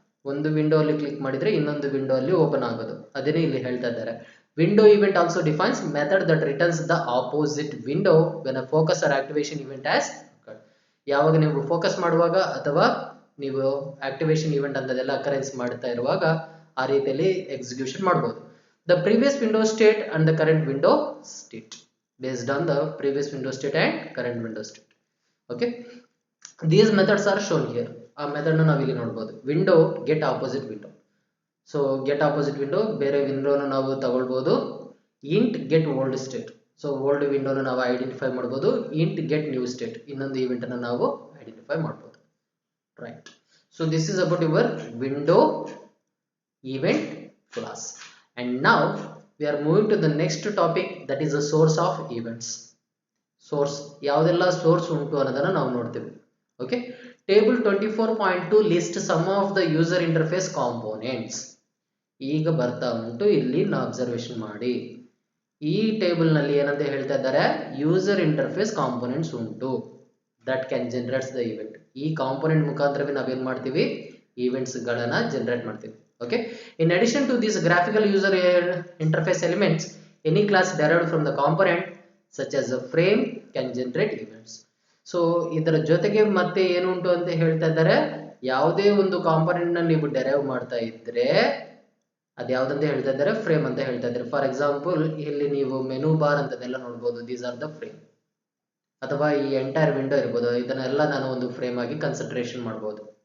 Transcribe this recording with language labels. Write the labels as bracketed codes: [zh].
[kn] ಒಂದು ವಿಂಡೋ ಅಲ್ಲಿ ಕ್ಲಿಕ್ ಮಾಡಿದ್ರೆ ಇನ್ನೊಂದು ವಿಂಡೋ ಅಲ್ಲಿ ಓಪನ್ ಆಗೋದು. ಅದನ್ನೇ ಇಲ್ಲಿ ಹೇಳ್ತಾ ಇದ್ದಾರೆ. [en] Window event also defines method that returns the opposite window when a focus or activation event has occurred. [kn] ಯಾವಾಗ ನೀವು ಫೋಕಸ್ ಮಾಡುವಾಗ ಅಥವಾ ನೀವು ಆಕ್ಟಿವೇಶನ್ ಇವೆಂಟ್ ಅಂತದೆಲ್ಲ ಅಕರೆನ್ಸ್ ಮಾಡ್ತಾ ಇರುವಾಗ ಆ ರೀತಿಯಲ್ಲಿ ಎಕ್ಸಿಕ್ಯೂಷನ್ ಮಾಡಬಹುದು. [en] The previous window state and the current window state based on the previous window state and current window state. Okay, these methods are shown here. [kn] ಆ ಮೆಥಡ್ ನ ನಾವು ಇಲ್ಲಿ ನೋಡಬಹುದು. Window get opposite window. So get opposite window ಬೇರೆ ವಿಂಡೋನ ನಾವು ತಗೊಳ್ಬಹುದು. Int get old state. So old ವಿಂಡೋನ ನಾವು identify ಮಾಡಬಹುದು. ಇಂಟ್ ಗೆಟ್ ನ್ಯೂ ಸ್ಟೇಟ್, ಇನ್ನೊಂದು ಈವೆಂಟ್ ಅನ್ನು ನಾವು ಐಡೆಂಟಿಫೈ ಮಾಡಬಹುದು. [en] Right, so this is about your window event class. And now we are moving to the next topic, that is the source of events. [kn] Source ಯಾವುದೆಲ್ಲ source ಉಂಟು ಅನ್ನೋದನ್ನ ನಾವು ನೋಡ್ತೀವಿ. [en] Okay, table 24.2 list some of the user interface components. [kn] ಈಗ ಬರ್ತಾ ಉಂಟು, ಇಲ್ಲಿ ನಾವು ಅಬ್ಸರ್ವೇಷನ್ ಮಾಡಿ. ಈ ಟೇಬಲ್ ನಲ್ಲಿ ಏನಂತ ಹೇಳ್ತಾ ಇದ್ದಾರೆ, ಯೂಸರ್ ಇಂಟರ್ಫೇಸ್ ಕಾಂಪೋನೆಂಟ್ಸ್ ಉಂಟು [en] That can generates the event. [kn] ಈ ಕಾಂಪೋನೆಂಟ್ ಮುಖಾಂತರವೇ ನಾವೇನ್ ಮಾಡ್ತೀವಿ, ಈವೆಂಟ್ಸ್ ಗಳನ್ನ ಜನರೇಟ್ ಮಾಡ್ತೀವಿ. [en] Okay, in addition to these graphical user interface elements, any class derived from the component such as a frame can generate events. [kn] So ಇದರ ಜೊತೆಗೆ ಮತ್ತೆ ಏನು ಉಂಟು ಅಂತ ಹೇಳ್ತಾ ಇದ್ದಾರೆ, ಯಾವುದೇ ಒಂದು ಕಾಂಪೋನೆಂಟ್ ನ ನೀವು ಡೆರೈವ್ ಮಾಡ್ತಾ ಇದ್ರೆ ಅದು ಯಾವ್ದಂತ ಹೇಳ್ತಾ ಇದ್ದಾರೆ, ಫ್ರೇಮ್ ಅಂತ ಹೇಳ್ತಾ ಇದ್ದಾರೆ. [en] for example [kn] ಇಲ್ಲಿ ನೀವು ಮೆನು ಬಾರ್ ಅಂತದೆಲ್ಲ ನೋಡಬಹುದು, [en] These are the frame. [kn] ಅಥವಾ ಈ ಎಂಟೈರ್ ವಿಂಡೋ ಇರ್ಬೋದು, ಇದನ್ನೆಲ್ಲ ನಾನು ಒಂದು ಫ್ರೇಮ್ ಆಗಿ ಕನ್ಸಿಡರೇಷನ್ ಮಾಡಬಹುದು.